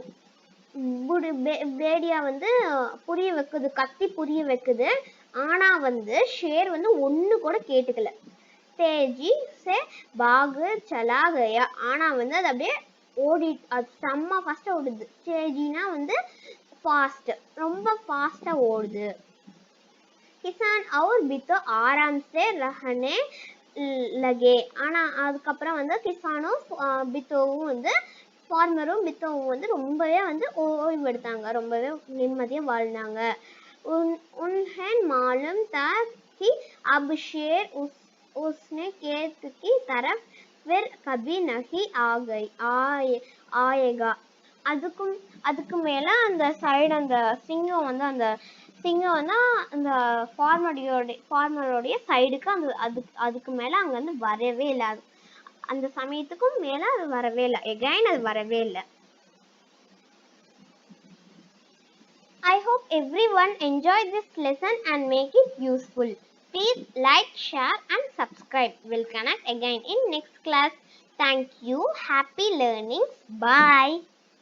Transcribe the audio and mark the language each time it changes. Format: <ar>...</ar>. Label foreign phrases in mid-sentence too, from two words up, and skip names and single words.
<ta>பேடியா வந்து கத்தி புரிய வைக்குது, ஆனா வந்து ஷேர் வந்து ஒண்ணு கூட கேட்டுக்கல.</ta> <hi>तेज़ी से भाग चला गया,</hi> <ta>ஆனா வந்து அது அப்படியே அது செம்ம ஃபாஸ்டா ஓடுது. தேஜினா வந்து ஃபாஸ்ட், ரொம்ப ஃபாஸ்டா ஓடுது.</ta> <hi>கிசான் और बितो आराम से रहने लगे,</hi> <ta>ஆனா அதுக்கப்புறம் வந்து கிசானும் பித்தோவும் வந்து ஃபார்மரும் பித்தோவும் வந்து ரொம்பவே வந்து ஓய்வு எடுத்தாங்க, ரொம்பவே நிம்மதியா வாழ்ந்தாங்க.</ta> <hi>उन्हें मालूम था कि अब शेर उसने खेत की तरफ फिर कभी नहीं आएगा.</hi> <ta>அதுக்கு மேல அந்த சைடு அந்த சிங்கம் வந்து அந்த ஃபார்மரோடைய சைடுக்கு அதுக்கு மேல அங்க வந்து வரவே இல்லை. அந்த சமயத்துக்கும் மேல அது வரவே இல்லை, எகைன் அது வரவே இல்லை.</ta> <en>I hope everyone enjoyed this lesson and make it useful. Please like, share and subscribe. We'll connect again in next class. Thank you. Happy learnings. Bye.</en>